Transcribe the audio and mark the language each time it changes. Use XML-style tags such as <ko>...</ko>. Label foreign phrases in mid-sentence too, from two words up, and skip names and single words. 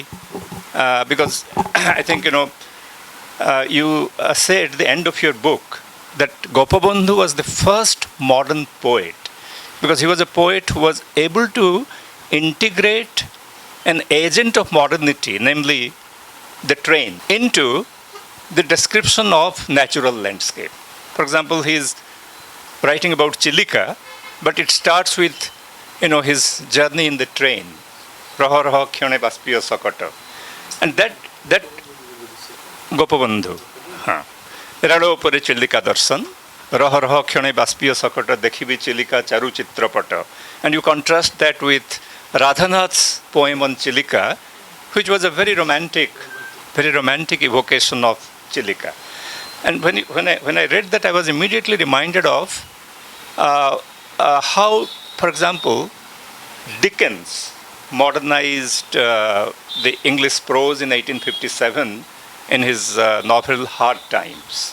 <en>Because I think you say at the end of your book that Gopabandhu was the first modern poet, because he was a poet who was able to integrate an agent of modernity, namely the train, into the description of natural landscape. For example, he is writing about Chilika, but it starts with his journey in the train.</en> <or>ରହି ରହି କ୍ଷଣେ ବାଷ୍ପୀୟ ଶକଟ.</or> <en>And that Gopabandhu.</en> <or>ରେଳ ଉପରେ ଚିଲିକା ଦର୍ଶନ। ରହି ରହି କ୍ଷଣେ ବାଷ୍ପୀୟ ଶକଟ ଦେଖିବି ଚିଲିକା ଚାରୁ ଚିତ୍ରପଟ.</or> <en>And you contrast that with Radhanath's poem on Chilika, which was a very romantic evocation of Chilika. And when I read that, I was immediately reminded of how, for example, Dickens modernized the English prose in 1857 in his novel Hard Times.</en>